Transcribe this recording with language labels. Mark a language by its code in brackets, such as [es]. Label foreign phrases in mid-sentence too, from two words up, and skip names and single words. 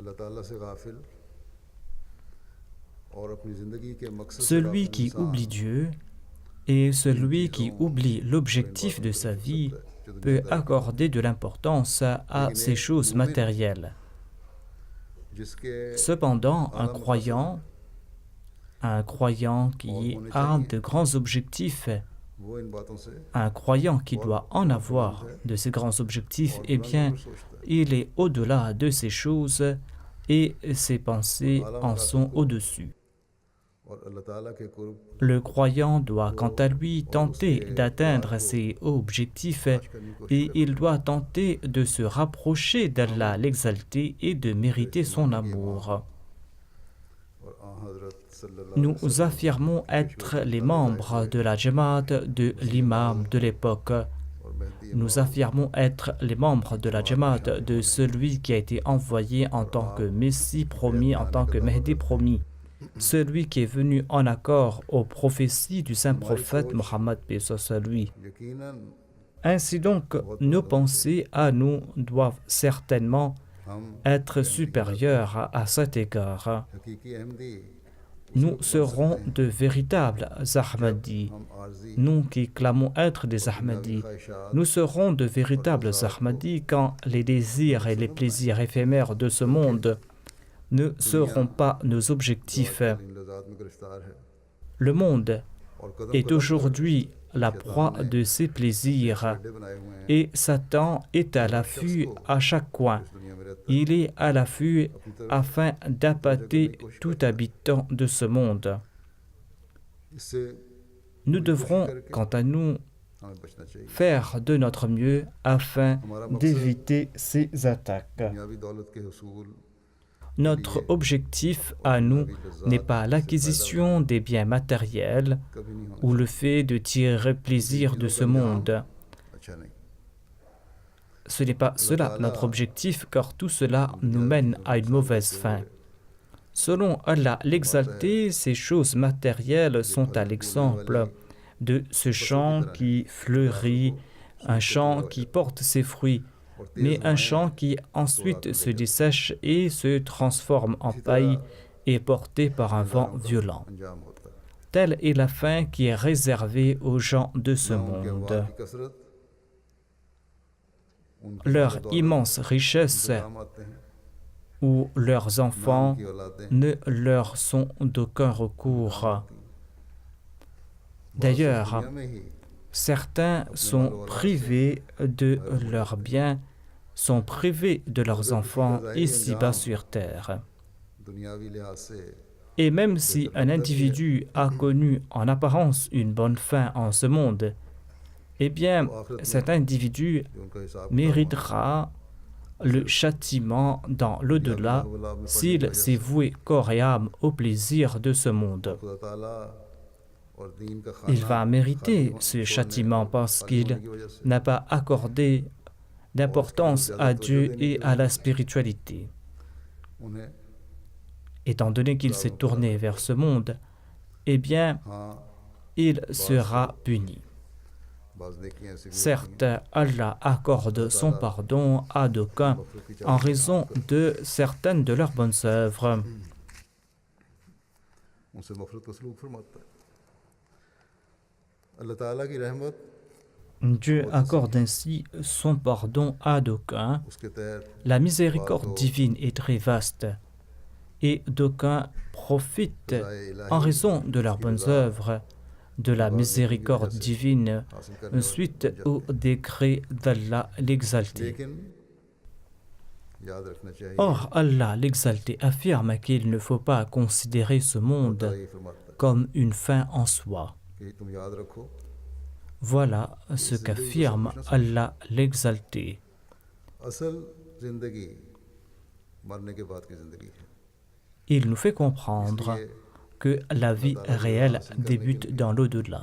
[fr] Celui qui oublie Dieu et celui qui oublie l'objectif de sa vie peut accorder de l'importance à ces choses matérielles. [ur] जिसके [fr] Cependant, un croyant qui a de grands objectifs, [ur] وہ ان باتوں سے [fr] un croyant qui doit en avoir de ces grands objectifs, eh bien, il est au-delà de ces choses et ses pensées en sont au-dessus. [ur] اور اللہ تعالیٰ کے قرب [fr] Le croyant doit quant à lui tenter d'atteindre ses objectifs et il doit tenter de se rapprocher d'Allah l'exalté et de mériter son amour. [ur] اور حضرت صلی اللہ [fr] Nous affirmons être les membres de la Jamaat de l'imam de l'époque. [ur] اور مہدی [fr] Nous affirmons être les membres de la Jamaat de celui qui a été envoyé en tant que Messie promis, en tant que Mehdi promis. Celui qui est venu en accord aux prophéties du saint prophète Mohammed paix soit lui. [ur] यकीनन [fr] Ainsi donc, nos pensées à nous doivent certainement [ur] हम [fr] être supérieures à cet égard. [ur] حقیقی احمدی [fr] Nous serons de véritables Ahmadis. [ur] ہم عارضی [fr] Nous qui clamons être des Ahmadis, [ur] ख्वाहिशात [fr] nous serons de véritables Ahmadis quand les désirs et les plaisirs éphémères de ce monde ne seront pas nos objectifs. [ur] ان لذات میں گرفتار ہے [fr] Le monde [ur] اور قدم [fr] est aujourd'hui la proie de ses plaisirs [ur] گڑھے بنائے ہوئے ہیں [fr] et Satan est à l'affût à chaque coin. [ur] اس دنیا میں رہتا ہے [fr] Il est à l'affût afin d'appâter tout habitant de ce monde. [ur] इससे [fr] Nous devrons, quant à nous, [ur] ہمیں بچنا چاہیے [fr] faire de notre mieux afin d'éviter ces attaques. [ur] دنیاوی دولت کے حصول [fr] Notre objectif à nous n'est pas l'acquisition des biens matériels [ur] کبھی نہیں ہونا [fr] ou le fait de tirer plaisir de ce monde. [ur] اچھا نہیں [fr] Ce n'est pas cela notre objectif, car tout cela nous mène à une mauvaise fin. Selon Allah l'exalté, ces choses matérielles sont à l'exemple de ce champ qui fleurit, un champ qui porte ses fruits, mais un champ qui ensuite se dessèche et se transforme en paille et est porté par un vent violent. [ur] انجام ہوتا ہے [fr] Telle est la fin qui est réservée aux gens de ce [ur] نہ ان کے [fr] monde. [ur] عواب کی کثرت ان کی [fr] Leur [ur] दौलत [fr] immense richesse [ur] کام آتے ہیں [fr] ou leurs enfants [ur] کی اولادیں [fr] ne leur sont d'aucun recours. D'ailleurs, [ur] دنیا میں ہی [fr] certains sont privés de leurs biens, sont privés de leurs enfants ici-bas sur terre. [ur] دنیاوی لحاظ سے [fr] Et même si un individu a connu en apparence une bonne fin en ce monde, eh bien, cet individu [ur] جو ان کا حساب [fr] méritera le châtiment dans l'au-delà s'il s'est voué corps et âme au plaisir de ce monde. [ur] خدا تعالیٰ اور دین کا [fr] Il va mériter ce châtiment parce qu'il n'a pas accordé d'importance à Dieu et à la spiritualité. [ur] उन्हें [fr] Étant donné qu'il s'est tourné vers ce monde, eh bien, [ur] हाँ [fr] il sera puni. [ur] بعض نیکیاں ایسی بھی [fr] Certes, Allah accorde son pardon à d'aucuns en raison de certaines de leurs bonnes œuvres. [ur] ان سے مغفرت کا سلوک فرماتا ہے اللہ تعالیٰ کی رحمت [fr] Dieu accorde ainsi son pardon à d'aucuns. [ur] اس کے تحت [fr] La miséricorde divine est très vaste et d'aucuns profitent en raison de leurs bonnes œuvres de la miséricorde divine [ur] حاصل کرنے [fr] suite au décret d'Allah l'exalté. [ur] لیکن یاد رکھنا چاہیے [fr] Or, Allah l'exalté affirme qu'il ne faut pas considérer ce monde [ur] یہ فرماتا ہے [fr] comme une fin en soi. [ur] کہ تم یاد رکھو [fr] Voilà ce qu'affirme Allah l'exalté. [ur] اصل زندگی مرنے کے بعد کی زندگی ہے [fr] Il nous fait comprendre que la vie réelle débute dans l'au-delà.